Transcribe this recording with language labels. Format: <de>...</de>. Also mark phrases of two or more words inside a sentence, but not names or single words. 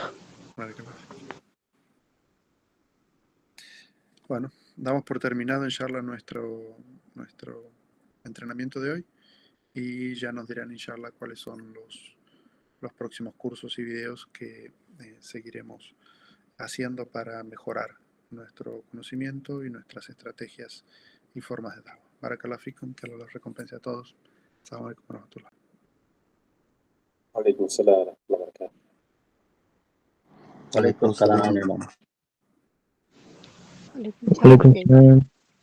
<es>Vale, bueno, damos por terminado, inshallah, nuestro entrenamiento de hoy, y ya nos dirán, inshallah, cuáles son los próximos cursos y videos que seguiremos haciendo para mejorar nuestro conocimiento y nuestras estrategias y formas de dawa.</es> <ar>بارك الله فيكم,</ar> <es>que Allah los recompense a todos.</es> <ar>السلام عليكم ورحمة الله. عليكم السلام ورحمة الله وبركاته. Waalaikumsalam. عليكم السلام. Waalaikumsalam.</ar>